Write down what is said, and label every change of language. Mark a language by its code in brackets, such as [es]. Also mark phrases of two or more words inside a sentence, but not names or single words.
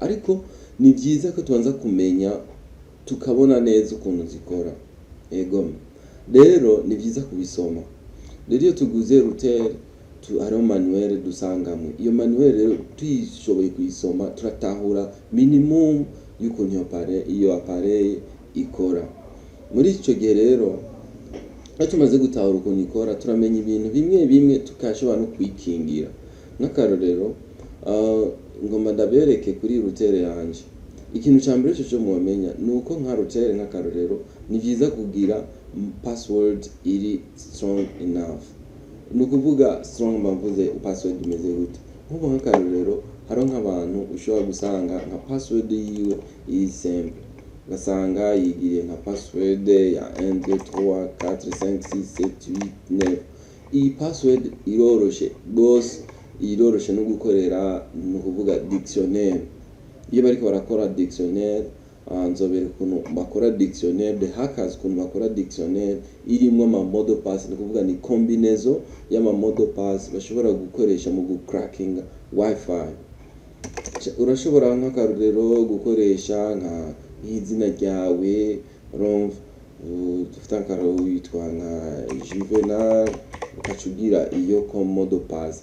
[rn] Ariko ni byiza ko tubanza kumenya tukabona neza ukuntu zikora. Ego rero ni byiza kubisoma. Rero iyo tuguze router hariho manuel dusangamo. Iyo manuel rero tuyishoboye kuyisoma turatahura minimum y'ukuntu iyo appareil ikora. Muri icyo gihe rero tumaze gutahura ukuntu ikora, turamenya ibintu bimwe tukashobora no kwikingira. Nk'akarorero ngomba ndabereke kuri router yanje. Ikintu cyambere cyo mumenya nuko nka router nk'akarorero ni byiza kugira password iri [en] strong enough. [rn] Nukuvuga strong mbavuze password imeze gute. Nk'ubu nk'akarorero haro nk'abantu ushobora gusanga nka password yiwe iri simple, gasanga yigiriye nka password ya 1 2 3 4 5 6 7 8 9. Iyi password iroroshe no gukorera, nukuvuga dictionnaire. Iyo bariko barakora dictionnaire, nzobere ukuntu bakora dictionnaire, [en] the hackers [rn] ukuntu bakora dictionnaire irimo ama [en] model pass, [rn] nukuvuga ni combinaison y'ama [en] model pass [rn] bashobora gukoresha mu gucracking wifi. Urashobora nk'akarorero gukoresha nka izina ryawe, dufite akararo witwa nka Juvenal, ukacugira iyo [en] model pass.